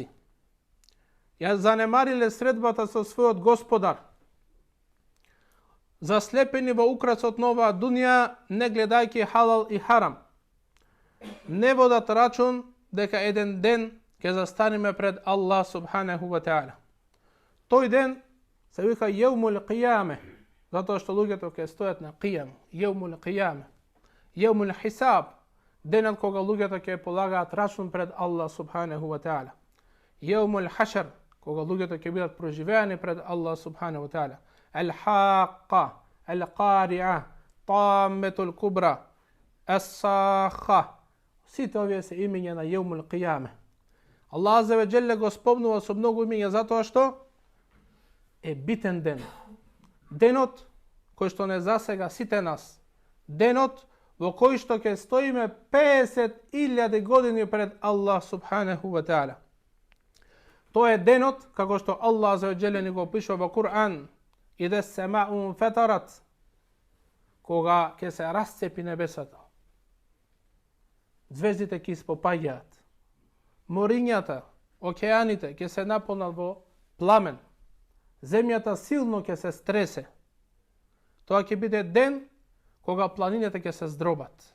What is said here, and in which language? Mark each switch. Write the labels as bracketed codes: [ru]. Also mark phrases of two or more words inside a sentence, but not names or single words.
[mk] Ја занемариле средбата со својот господар. Заслепени во украсот на оваа дуња, не гледајќи халал и харам. Не водат рачун дека еден ден ќе застанеме пред Аллах [ar] سبحانه وتعالى. [mk] Тој ден се вика [ar] يوم القيامة, [mk] затоа што луѓето ќе стојат на қијам, [ar] يوم القيامة، يوم الحساب, [mk] денот кога луѓето ќе полагаат рачун пред Аллах [ar] سبحانه وتعالى. يوم الحشر, [mk] кога луѓето ќе бидат проживеани пред Аллах [ar] سبحانه وتعالى. Al-Haqqa, القارعة، الطامة الكبرى، الصاخة. [mk] Сите овие се имења на [ar] يوم القيامة. [mk] Аллах [ar] عز وجل [mk] го спомнува со многу имења затоа што е битен ден. Денот кој што не засега сите нас. Денот во кој што ќе стоиме 50.000 години пред Аллах [ar] سبحانه وتعالى. [mk] Тоа е денот како што Аллах [ar] عز وجل [mk] ни го опишува во Кур'ан. [ar] إذا السماء انفطرت, [mk] кога ќе се расцепи небесата. Звездите ќе испопаѓаат. Морињата, океаните ќе се наполнат во пламен. Земјата силно ќе се стресе. Тоа ќе биде ден кога планините ќе се здробат.